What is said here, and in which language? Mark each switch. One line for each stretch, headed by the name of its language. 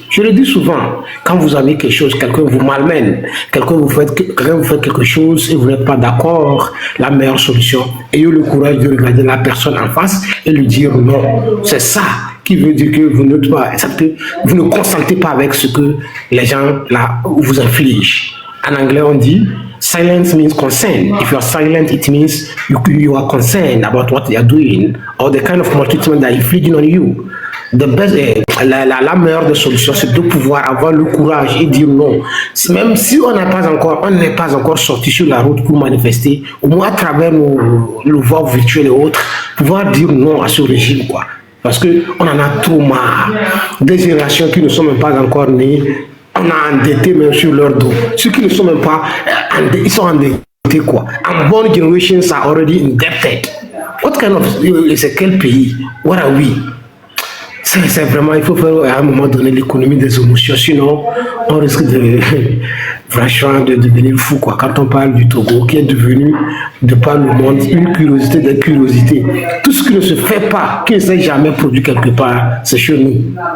French: Je le dis souvent, quand vous avez quelque chose, quelqu'un vous malmène, quelqu'un vous fait quelque chose et vous n'êtes pas d'accord, la meilleure solution, ayez le courage de regarder la personne en face et lui dire non. C'est ça qui veut dire que vous ne consentez pas avec ce que les gens là vous infligent. En anglais, on dit
English: silence means consent. If you are silent, it means you are concerned about what they are doing or the kind of maltreatment that are inflicting on you.
French: La meilleure des solutions, c'est de pouvoir avoir le courage et dire non. Même si on n'est pas encore sorti sur la route pour manifester, au moins à travers le voie virtuel et autres, pouvoir dire non à ce régime, quoi. Parce qu'on en a trop marre. Des générations qui ne sont même pas encore nées, on a endetté même sur leur dos. Ceux qui ne sont même pas endettés, ils sont endettés quoi.
English: Unborn generations are already indebted. What kind of...
French: C'est quel pays?
English: What are we?
French: C'est vraiment, il faut faire à un moment donné l'économie des émotions, sinon on risque de, franchement, de devenir fou quoi. Quand on parle du Togo, qui est devenu, de par le monde, une curiosité des curiosités. Tout ce qui ne se fait pas, qui ne s'est jamais produit quelque part, c'est chez nous.